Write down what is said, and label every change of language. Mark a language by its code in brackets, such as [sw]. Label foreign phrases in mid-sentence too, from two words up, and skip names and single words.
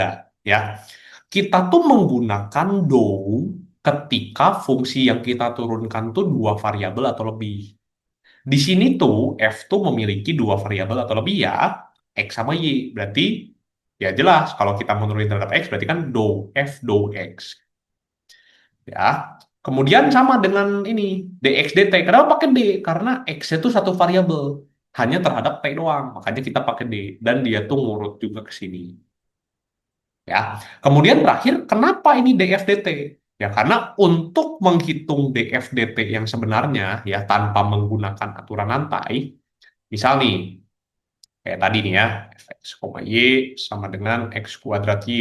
[id] Ya, kita tuh menggunakan do ketika fungsi yang kita turunkan tuh dua variabel atau lebih. Di sini tuh F tuh memiliki dua variabel atau lebih ya, X sama Y. Berarti ya jelas kalau kita menurunin terhadap X berarti kan do F do X. Ya. Kemudian sama dengan ini dx dt. Kenapa pakai D? Karena X itu satu variabel. Hanya terhadap T doang. Makanya kita pakai D. Dan dia tuh ngurut juga ke sini. Ya. Kemudian terakhir, kenapa ini df dt? Ya karena untuk menghitung df dt yang sebenarnya ya tanpa menggunakan aturan lantai, misal nih, kayak tadi nih ya, fx, y sama dengan x kuadrat y.